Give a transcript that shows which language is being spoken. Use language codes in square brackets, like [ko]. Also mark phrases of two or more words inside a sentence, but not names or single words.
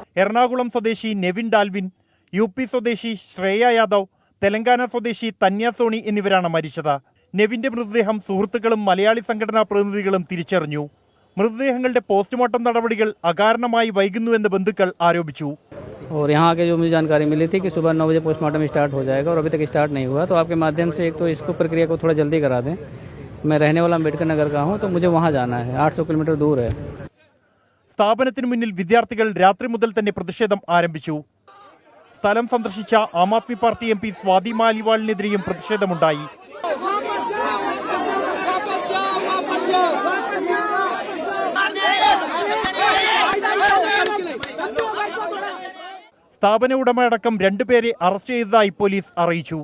[ml] എറണാകുളം സ്വദേശി നെവിൻ ഡാൽവിൻ, UP സ്വദേശി ശ്രേയ യാദവ്, തെലങ്കാന സ്വദേശി തന്യ സോണി എന്നിവരാണ് മരിച്ചത്. നെവിന്റെ മൃതദേഹം സുഹൃത്തുക്കളും മലയാളി സംഘടനാ പ്രതിനിധികളും തിരിച്ചറിഞ്ഞു. മൃതദേഹങ്ങളുടെ പോസ്റ്റ്മോർട്ടം നടപടികൾ അകാരണമായി വൈകുന്നുവെന്ന് ബന്ധുക്കൾ ആരോപിച്ചു. [hi] और यहाँ के जो मुझे जानकारी मिली थी कि सुबह 9 बजे पोस्टमार्टम स्टार्ट हो जाएगा और अभी तक स्टार्ट नहीं हुआ, तो आपके माध्यम से एक तो इसको प्रक्रिया को थोड़ा जल्दी करा दें. मैं रहने वाला अम्बेडकर नगर का हूँ, तो मुझे वहाँ जाना है, 800 किलोमीटर दूर है. [ml] സ്ഥാപനത്തിന് മുന്നിൽ വിദ്യാർത്ഥികൾ രാത്രി മുതൽ തന്നെ പ്രതിഷേധം ആരംഭിച്ചു. സ്ഥലം സന്ദർശിച്ച ആം ആദ്മി പാർട്ടി MP സ്വാതി മാലിവാളിനെതിരെയും പ്രതിഷേധമുണ്ടായി. സ്ഥാപന ഉടമയടക്കം 2 പേരെ അറസ്റ്റ് ചെയ്തതായി പോലീസ് അറിയിച്ചു.